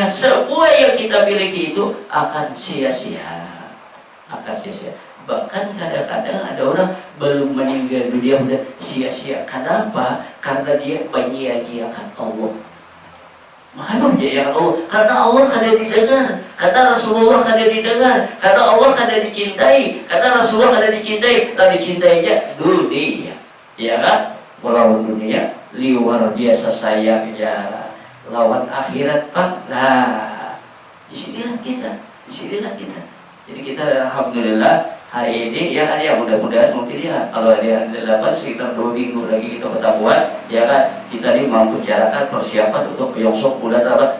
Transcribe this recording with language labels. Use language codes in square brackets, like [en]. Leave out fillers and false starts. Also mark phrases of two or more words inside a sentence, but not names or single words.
[id] Semua yang kita miliki itu akan sia-sia, akan sia-sia. Bahkan kadang-kadang ada orang belum meninggal dunia udah sia-sia. Kenapa? Karena dia menyia-nyiakan Allah. Makanya menyia-nyiakan Allah. [bjn] Karena Allah kada didengar, karena Rasulullah kada didengar, karena Allah kada dicintai, karena Rasulullah kada dicintai. Dan dicintainya dunia, ya kan? Walau dunia luar biasa sayangnya, lawan akhirat pak. [id] Nah, disinilah kita. Jadi kita alhamdulillah hari ini ya kan, ya mudah-mudahan mungkin ya kalau hari 8 sekitar 2 minggu lagi kita ketemuan, ya kan, kita ini mampu bicarakan persiapan untuk besok bulan apa?